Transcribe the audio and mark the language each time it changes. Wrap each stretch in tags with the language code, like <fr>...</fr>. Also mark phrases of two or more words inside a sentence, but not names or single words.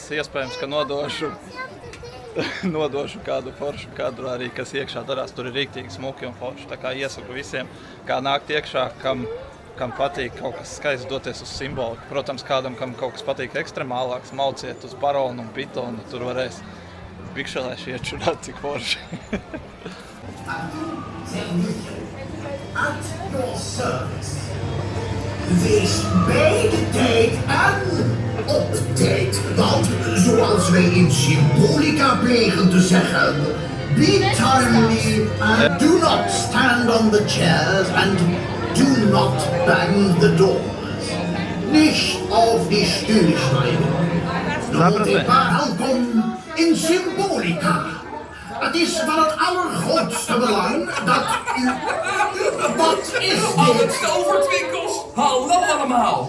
<lv>Iespējams, ka nodošu kādu foršu kadru arī, kas iekšā darās. Tur ir rīktīgi smuki un forši. Tā kā iesaku visiem, kā nākt iekšā, kam patīk kaut kas skaists, doties uz simboliku. Protams, kādam, kam kaut kas patīk ekstremālāks, mauciet uz Baronu un Pitonu. Tur varēs bikšelēši iečurāt, cik forši.</lv> <nl>Wees bij de tijd en op tijd. Want zoals wij in symbolica plegen te zeggen,</nl> <en>be timely and do not stand on the chairs and do not bang the doors.</en> <de>Nicht auf die Stühle steigen.</de> <nl>Welkom in symbolica. Het is van het allergrootste belang dat u date. Tovertwinkels! Hallo allemaal!</nl>